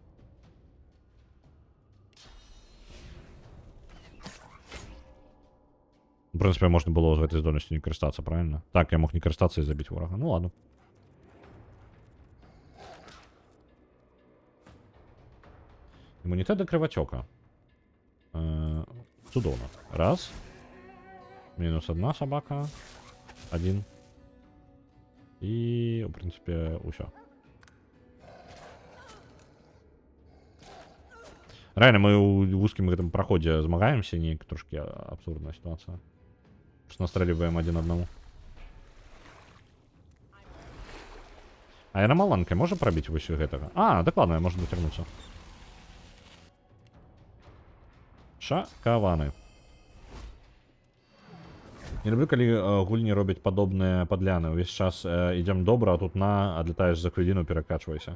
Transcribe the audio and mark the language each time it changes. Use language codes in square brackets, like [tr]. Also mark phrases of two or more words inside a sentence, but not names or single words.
[be] В прынцыпе, можна было з гэтай здольнасцю не карыстацца, правильно? Так, я мог не карыстацца і забіць ворага. Ну ладно. Імунітэт да крывацёка. Цудоўна. Раз. [ru] Мінус одна собака. Один. [be] І, в принципі, усё. Реально, мы ў вузкім гэтым праходзе змагаемся, неяк трошки абсурдная ситуація. [ru] Просто настреливаем один одному. [be] А яна маланкай можа прабіць вось гэтага? А, дакладна, можна дацягнуцца. Шакаваны. Не люблю, калі гульні робяць падобныя падляны. Увесь час ідзем добра, а тут адлетаеш за хвіліну, перакачвайся.